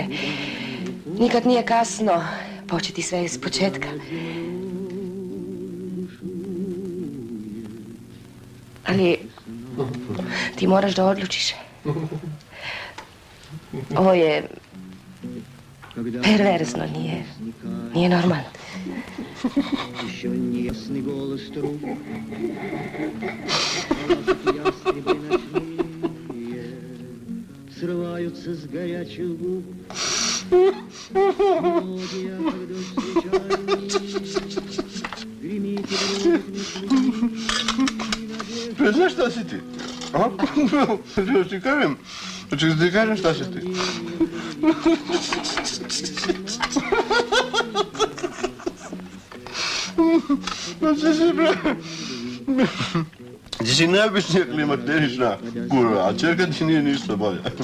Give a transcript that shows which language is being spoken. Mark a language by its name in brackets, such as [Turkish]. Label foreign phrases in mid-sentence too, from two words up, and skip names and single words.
[Serbian] Nikad nije kasno početi sve iz početka. Ali ti moraš da odlučiš. Ovo je perverzno, nije normalno. [Russian] Еще неясный голос труб, срываются с горячих губ. Мелодия, когда встречаемся, гремит и [Serbian] grijutni. Znaš šta si ti? A? Ti kažem? Hoćeš da ti kažem šta si ti? Ti si najobičnija klimakterična kurva, a čerka ti nije ništa bolja.